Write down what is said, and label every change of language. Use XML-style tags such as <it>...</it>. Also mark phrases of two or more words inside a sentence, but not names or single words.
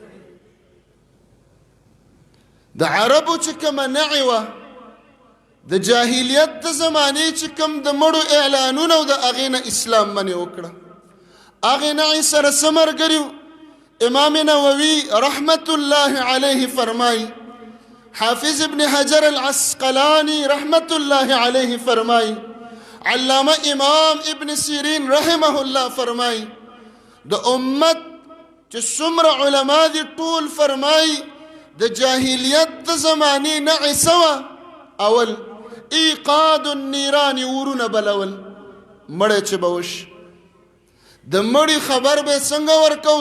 <ps>د عربو چې کومه نعي وه، د جاهلیت د زمانې چې کوم د مړو اعلانونه او د هغې نه اسلام منع وکړه، هغې نعي سره څه ملګري وو؟ امام نووي رحمت الله علیه فرمایي، حافظ ابن حجر العسقلانی رحمت الله علیه فرمائی، علامہ امام ابن سیرین رحمه الله فرمائی، د امت چې څومره علما دي ټول فرمائی د جاهلیت د زمانې نعي سوه، اول ایقاد النیران، ورونه بلول، مړی چې به وشي د مړي خبر به څنګه ورکو؟</ps>